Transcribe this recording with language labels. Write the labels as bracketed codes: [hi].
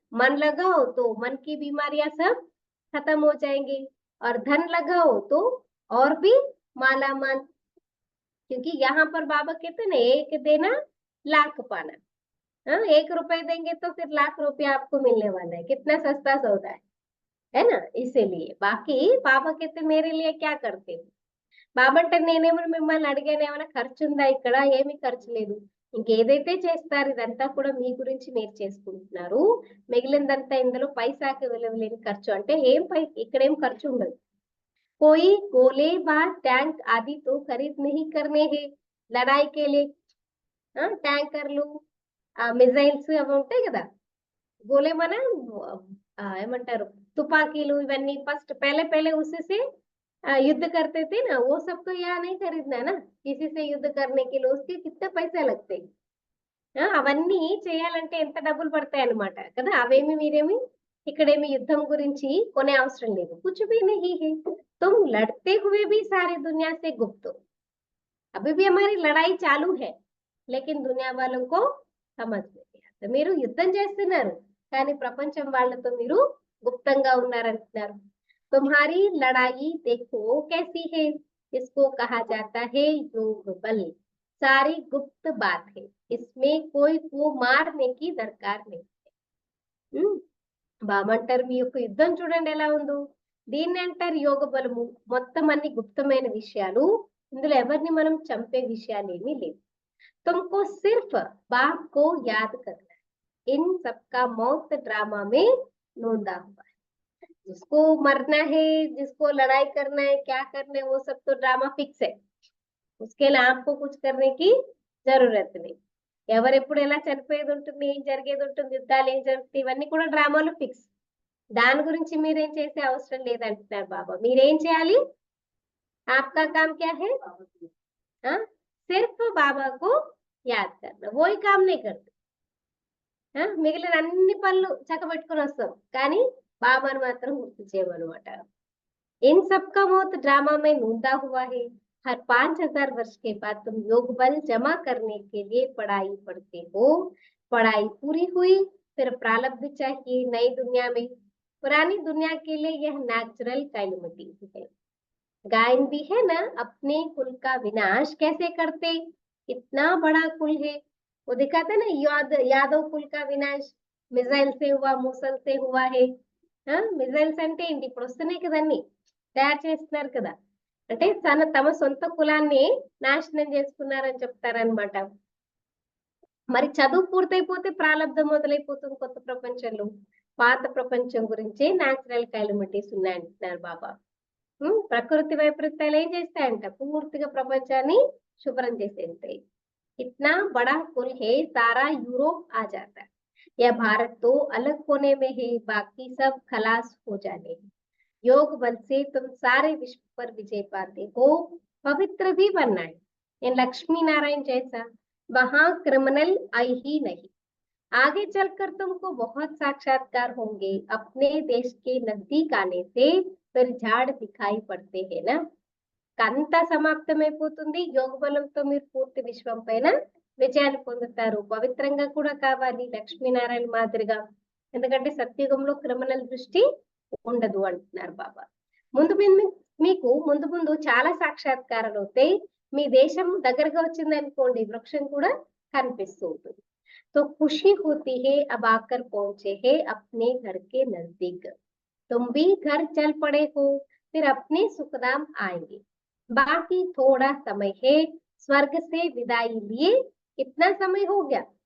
[hi] मन लगाओ तो मन की बीमारियां सब खत्म हो जाएंगी, और धन लगाओ तो और भी माला माल। क्योंकि यहाँ पर बाबा कहते ना एक देना लाख पाना। 1 रुपए देंगे तो फिर लाख रुपया आपको मिलने वाला है। कितना सस्ता सौदा है ना। इसीलिए बाकी బాబా कहते मेरे लिए क्या करते हो? [te] బాబా అంటే నేనేమో మిమ్మల్ని అడిగాను, ఏమైనా ఖర్చు ఉందా ఇక్కడ? ఏమీ ఖర్చు లేదు. ఇంకేదైతే చేస్తారు ఇదంతా కూడా మీ గురించి మీరు చేసుకుంటున్నారు. మిగిలిందంతా ఇందులో పైసాకి విలువలేని ఖర్చు. అంటే ఇక్కడేం ఖర్చు ఉండదు. [hi] कोई गोले व टैंक आदि तो खरीद नहीं करने हैं लड़ाई के लिए। [te] ట్యాంకర్లు, మిజైల్స్ అవి ఉంటాయి కదా, గోలే మన ఏమంటారు తుపాకీలు, ఇవన్నీ ఫస్ట్ [hi] पहले पहले उसी से युद्ध करते थे ना। वो सब तो यहाँ नहीं खरीदना ना, किसी से युद्ध करने के लिए उसके कितने पैसे लगते हैं। [te] అవన్నీ చేయాలంటే ఎంత డబ్బులు పడతాయి అన్నమాట కదా. అవేమి మీరేమి ఇక్కడేమి యుద్ధం గురించి కొనే అవసరం లేదు. [hi] कुछ भी नहीं है, तुम लड़ते हुए भी सारी दुनिया से गुप्त हो। अभी भी हमारी लड़ाई चालू है, लेकिन दुनिया वालों को समझ नहीं आता। [te] మీరు యుద్ధం చేస్తున్నారు కానీ ప్రపంచం వాళ్ళతో మీరు గుప్తంగా ఉన్నారంటున్నారు। [hi] तुम्हारी लड़ाई देखो कैसी है, इसको कहा जाता है योग बल। सारी गुप्त बात है, इसमें कोई को मारने की दरकार नहीं है। [te] బాబా అంటారు మీ యొక్క యుద్ధం చూడండి ఎలా ఉందో, దీన్ని అంటారు యోగ బలము। మొత్తం అన్ని గుప్తమైన విషయాలు, ఇందులో ఎవరిని మనం చంపే విషయాలు ఏమీ లేవు। [hi] तुमको सिर्फ बाप को याद करना है, इन सबका मौत ड्रामा में नोंदा हुआ है। जिसको मरना है, जिसको लड़ाई करना है, क्या करना है, वो सब तो ड्रामा फिक्स है। उसके लिए आपको कुछ करने की जरूरत नहीं। [te] ఎవరెప్పుడు ఎలా చనిపోయేది ఉంటుంది, ఏం జరిగేది ఉంటుంది, యుద్ధాలు ఏం జరుగుతాయి, ఇవన్నీ కూడా డ్రామాలు ఫిక్స్। దాని గురించి మీరేం చేసే అవసరం లేదంటున్నారు బాబా। మీరేం చేయాలి? [hi] आपका काम क्या है? सिर्फ बाबा को याद करना, वही काम नहीं करते। [te] మిగిలిన అన్ని పనులు చక్కబెట్టుకొని వస్తాం కానీ బాబాను మాత్రం గుర్తు చేయమన్నమాట। [hi] इन सबका मौत ड्रामा में नूंदा हुआ है। हर 5000 वर्ष के बाद तुम योग बल जमा करने के लिए पढ़ाई पढ़ते हो। पढ़ाई पूरी हुई फिर प्रारब्ध चाहिए नई दुनिया में। पुरानी दुनिया के लिए यह नेचुरल कैलेमिटी है। गायन भी है ना, अपने कुल का विनाश कैसे करते। इतना बड़ा कुल है, वो दिखाते ना यादव कुल का विनाश मिसाइल से हुआ, मूसल से हुआ है। [te] మిజైల్స్ అంటే ఏంటి? ఇప్పుడు వస్తున్నాయి కదన్నీ, తయారు చేస్తున్నారు కదా, అంటే తమ సొంత కులాన్ని నాశనం చేసుకున్నారని చెప్తారనమాట। మరి చదువు పూర్తయిపోతే ప్రారంధం మొదలైపోతుంది కొత్త ప్రపంచంలో। పాత ప్రపంచం గురించి న్యాచురల్ క్యాలమిటీస్ ఉన్నాయంటున్నారు బాబా। ప్రకృతి వైపరీత్యాలు ఏం చేస్తాయంట? పూర్తిగా ప్రపంచాన్ని శుభ్రం చేసేస్తాయి। [hi] इतना बड़ा कुल है, सारा यूरोप आ जाता है। यह भारत तो अलग होने में है, बाकी सब खलास हो जाने हैं। योग बल से तुम सारे विश्व पर विजय पाते हो, पवित्र भी बनना है। इन लक्ष्मी नारायण जैसा वहां क्रिमिनल आई ही नहीं। आगे चलकर तुमको बहुत साक्षात्कार होंगे। अपने देश के नजदीक आने से फिर झाड़ दिखाई पड़ते हैं ना। [te] కంత సమాప్తమైపోతుంది. యోగ బలంతో మీరు పూర్తి విశ్వం పైన విజయాన్ని పొందుతారు. పవిత్రంగా కూడా కావాలి లక్ష్మీనారాయణ మాదిరిగా. ఎందుకంటే సత్యుగంలో క్రిమినల్ దృష్టి ఉండదు అంటున్నారు బాబా. ముందు మీకు ముందు ముందు చాలా సాక్షాత్కారాలు అవుతాయి. మీ దేశం దగ్గరగా వచ్చింది అనుకోండి, వృక్షం కూడా కనిపిస్తూ ఉంటుంది. [hi] तो खुशी होती है अब आकर पहुंचे है अपने घर के नजदीक। तुम भी घर चल पड़े हो, फिर अपने सुखधाम आएंगे। बाकी थोड़ा समय है, स्वर्ग से विदाई लिए कितना समय हो गया?